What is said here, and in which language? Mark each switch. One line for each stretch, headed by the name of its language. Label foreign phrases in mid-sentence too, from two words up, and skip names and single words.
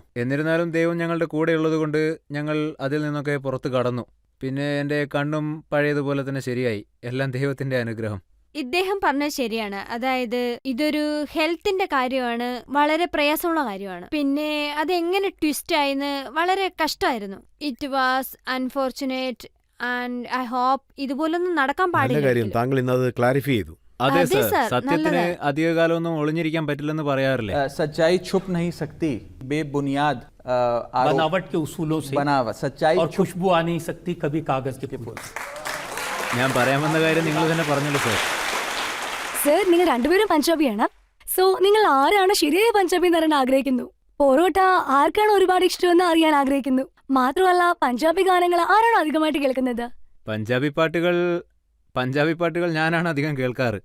Malayalam: എന്നിരുന്നാലും ദൈവം ഞങ്ങളുടെ കൂടെ ഉള്ളതുകൊണ്ട് ഞങ്ങൾ അതിൽ നിന്നൊക്കെ പുറത്ത് കടന്നു. പിന്നെ എൻ്റെ കണ്ണും പഴയതുപോലെ തന്നെ ശരിയായി. എല്ലാം ദൈവത്തിൻ്റെ അനുഗ്രഹം. ഇദ്ദേഹം പറഞ്ഞത് ശരിയാണ്. അതായത് ഇതൊരു ഹെൽത്തിന്റെ കാര്യമാണ്, വളരെ പ്രയാസമുള്ള കാര്യമാണ്. പിന്നെ അതെങ്ങനെ ട്വിസ്റ്റ് ആയിന്ന് വളരെ കഷ്ടമായിരുന്നു.
English: it was unfortunate and I hope
Malayalam: ഇതുപോലൊന്നും നടക്കാൻ നല്ല കാര്യം, പാടില്ല. താങ്കൾ ഇന്നത് ക്ലാരിഫൈ ചെയ്തു. അതെ അതെ സർ, സർ, സത്യത്തിന് നല്ലതായി. അധികകാലമൊന്നും ഒളിഞ്ഞിരിക്കാൻ പറ്റില്ലെന്ന് പറയാറില്ലേ?
Hindi: सच्चाई छुप नहीं सकती, बेबुनियाद बनावट के उसूलों से बनावट सच्चाई और खुशबू आ नहीं सकती कभी कागज के फूल।
Malayalam: ഞാൻ പറയാൻ വന്ന കാര്യം നിങ്ങൾ തന്നെ പറഞ്ഞല്ലോ സർ. സർ, നിങ്ങൾ രണ്ടുപേരും പഞ്ചാബിയാണ്. സോ നിങ്ങൾ ആരാണ് ശരിയായ പഞ്ചാബി എന്ന് അറിയാൻ ആഗ്രഹിക്കുന്നു. പൊറോട്ട ആർക്കാണ് ഒരുപാട് ഇഷ്ടമെന്ന് അറിയാൻ ആഗ്രഹിക്കുന്നു. മാത്രമല്ല പഞ്ചാബി ഗാനങ്ങൾ ആരാണ് അധികമായിട്ട് കേൾക്കുന്നത്? പഞ്ചാബി പാട്ടുകൾ ഞാനാണ് അധികം കേൾക്കാറ്.